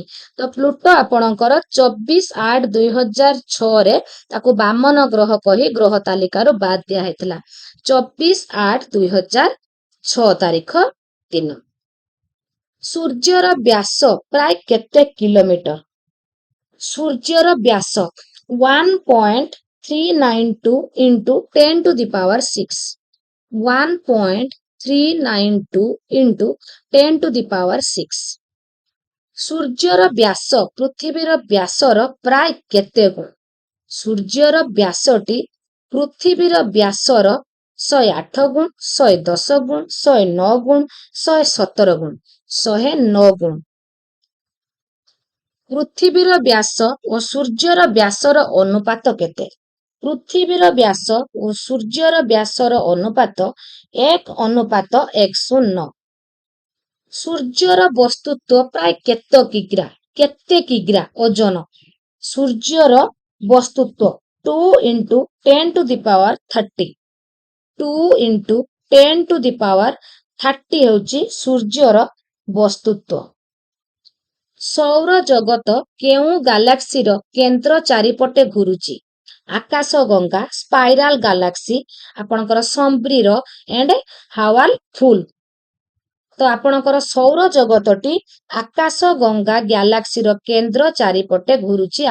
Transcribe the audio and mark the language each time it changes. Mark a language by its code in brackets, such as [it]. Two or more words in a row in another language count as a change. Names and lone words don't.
[or] ତ ପ୍ଲୁଟୋ ଆପଣଙ୍କର 24/8/2006 ତାକୁ ବାମନ ଗ୍ରହ କହି ଗ୍ରହ ତାଲିକାରୁ ବାଦ୍ ଦିଆ ହେଇଥିଲା। 24/8/2006 ତାରିଖ ଦିନ। ସୂର୍ଯ୍ୟର ବ୍ୟାସ ପ୍ରାୟ କେତେ କିଲୋମିଟର? ସୂର୍ଯ୍ୟର ବ୍ୟାସ [en] 1.392 into 10 to the power 6. 1.392 into 10 to the power 6. [or] ସୂର୍ଯ୍ୟର ବ୍ୟାସ ପୃଥିବୀର ବ୍ୟାସର ପ୍ରାୟ କେତେ ଗୁଣ? ସୂର୍ଯ୍ୟର ବ୍ୟାସଟି ପୃଥିବୀର ବ୍ୟାସର 108 ଗୁଣ, 110 ଗୁଣ, 109 ଗୁଣ, 117 ଗୁଣ, 109 ଗୁଣ। ପୃଥିବୀର ବ୍ୟାସ ଓ ସୂର୍ଯ୍ୟର ବ୍ୟାସର ଅନୁପାତ କେତେ? ପୃଥିବୀର ବ୍ୟାସ ଓ ସୂର୍ଯ୍ୟର ବ୍ୟାସର ଅନୁପାତ 1:109। ସୂର୍ଯ୍ୟର ବସ୍ତୁତ୍ୱ ପ୍ରାୟ କେତେ କିଗ୍ରା ଓଜନ? ସୂର୍ଯ୍ୟର ବସ୍ତୁତ୍ୱ [en] 2 into 10 to the power 30। 2 into 10 to the power 30 [or] ହେଉଛି ସୂର୍ଯ୍ୟର ବସ୍ତୁତ୍ୱ। ସୌର ଜଗତ କେଉଁ ଗାଲାକ୍ସିର କେନ୍ଦ୍ର ଚାରିପଟେ ଘୁରୁଛି? ଆକାଶ ଗଙ୍ଗା, [en] spiral galaxy, ଆପଣଙ୍କର sombrero and whirl pool. [or] ତ ଆପଣଙ୍କର ସୌର ଜଗତଟି ଆକାଶ ଗଙ୍ଗା ଗ୍ୟାଲାକ୍ସିର କେନ୍ଦ୍ର ଚାରିପଟେ ଘୁରୁଛି।